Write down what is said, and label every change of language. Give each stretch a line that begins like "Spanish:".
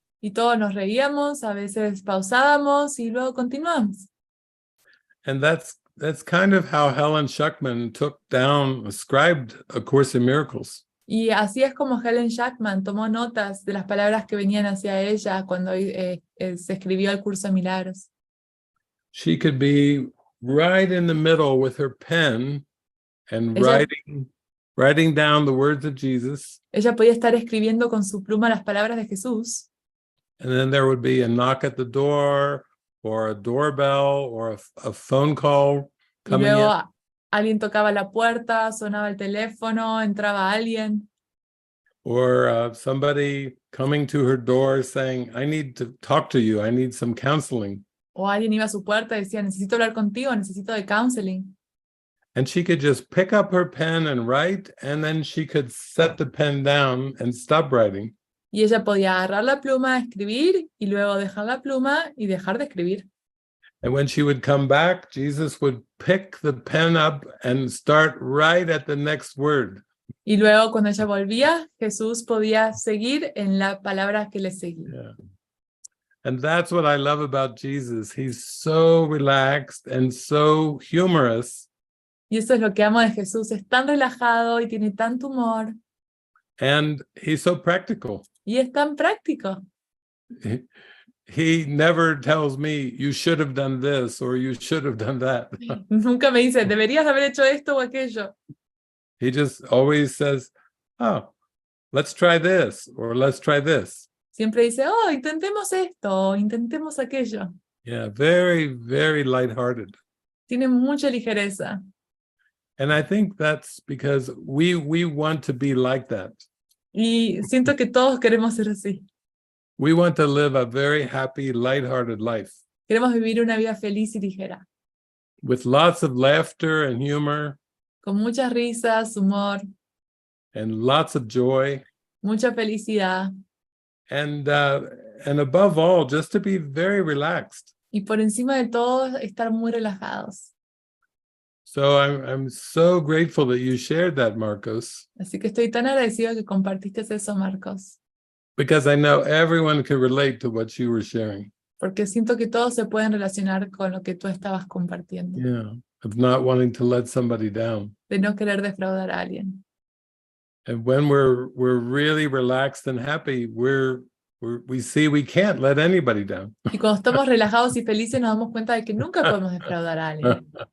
Spanish: Y todos nos reíamos, a veces pausábamos y luego continuamos.
English: And that's kind of how Helen Schuckman ascribed A Course in Miracles.
Spanish: Y así es como Helen Schuckman tomó notas de las palabras que venían hacia ella cuando se escribió el curso de milagros.
English: She could be right in the middle with her pen and writing down the words of Jesus.
Spanish: Ella podía estar escribiendo con su pluma las palabras de Jesús.
English: And then there would be a knock at the door or a doorbell or a phone call coming
Spanish: y luego
English: in.
Spanish: Alguien tocaba la puerta, sonaba el teléfono, entraba alguien.
English: Or somebody coming to her door saying, I need to talk to you, I need some counseling.
Spanish: O alguien iba a su puerta y decía, necesito hablar contigo, necesito de counseling.
English: And she could just pick up her pen and write, and then she could set the pen down and stop writing.
Spanish: Y ella podía agarrar la pluma, escribir, y luego dejar la pluma y dejar de escribir.
English: And when she would come back, Jesus would pick the pen up and start right at the next word.
Spanish: Y luego cuando ella volvía, Jesús podía seguir en la palabra que le seguía.
English: Yeah. And that's what I love about Jesus. He's so relaxed and so humorous.
Spanish: Y eso es lo que amo de Jesús. Es tan relajado y tiene tanto humor.
English: And he's so practical.
Spanish: Y es tan práctico.
English: He never tells me, you should have done this or you should have done that.
Spanish: Nunca me dice, deberías haber hecho esto o aquello.
English: He just always says, oh, let's try this or let's try this.
Spanish: Siempre dice, oh, intentemos esto, intentemos aquello.
English: Yeah, very, very lighthearted.
Spanish: Tiene mucha ligereza.
English: And I think that's because we want to be like that.
Spanish: Y siento que todos queremos ser así.
English: We want to live a very happy, lighthearted life
Spanish: Queremos vivir una vida feliz y ligera.
English: with lots of laughter and humor
Spanish: Con muchas risas, humor,
English: and lots of joy.
Spanish: mucha felicidad.
English: And above all, just to be very relaxed.
Spanish: Y por encima de todo, estar muy relajados.
English: So I'm so grateful that you shared that, Marcos,
Spanish: Así que estoy tan agradecido que compartiste eso, Marcos.
English: because I know everyone can relate to what you were sharing.
Spanish: Porque siento que todos se pueden relacionar con lo que tú estabas compartiendo.
English: Yeah, of not wanting to let somebody down.
Spanish: De no querer defraudar a alguien.
English: And when we're really relaxed and happy, we see we can't let anybody down.
Spanish: Y cuando estamos relajados y felices nos damos cuenta de que nunca podemos defraudar a alguien.